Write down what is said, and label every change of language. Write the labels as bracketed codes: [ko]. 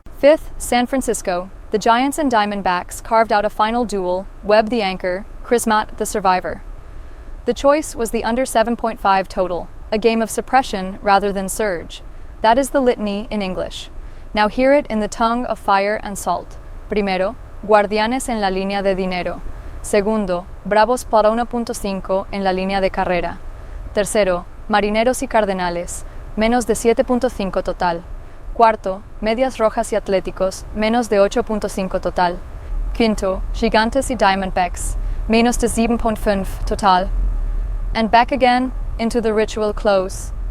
[en] Fifth, San Francisco. The Giants and Diamondbacks carved out a final duel, Webb the anchor, Chris Matt the survivor. The choice was the under 7.5 total, a game of suppression rather than surge. That is the litany in English. Now hear it in the tongue of fire and salt. [es] Primero, guardianes en la línea de dinero. Segundo, bravos para 1.5 en la línea de carrera. Tercero, marineros y cardenales, menos de 7.5 total. Cuarto, medias rojas y atléticos, menos de 8.5 total. Quinto, gigantes y Diamondbacks, menos de 7.5 total. [en] And back again into the ritual close.